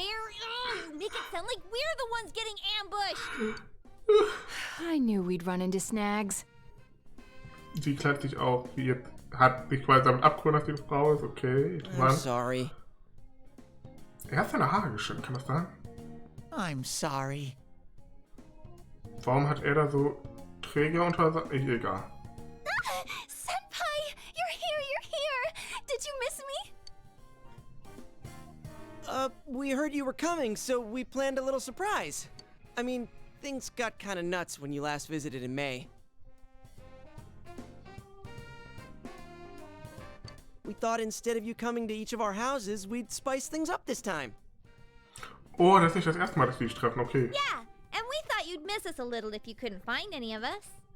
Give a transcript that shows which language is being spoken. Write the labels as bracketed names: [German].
[English] Ugh, make it sound like we're the ones getting ambushed. I knew we'd run into snags. [German] Sie kleidet sich auch. Sie hat sich quasi damit abgeholt, dass sie eine Frau ist. [English] Okay. I'm sorry. [German] Er hat seine Haare geschnitten, kann das sein? I'm sorry. Warum hat er da so Träger unter... Egal. [English] Senpai, you're here. Did you miss me? We heard you were coming, so we planned a little surprise. I mean, things got kinda nuts when you last visited in May. We thought instead of you coming to each of our houses, we'd spice things up this time. [German] Oh, das ist nicht das erste Mal, dass wir dich treffen, okay. [English] Yeah, and we thought you'd miss us a little if you couldn't find any of us.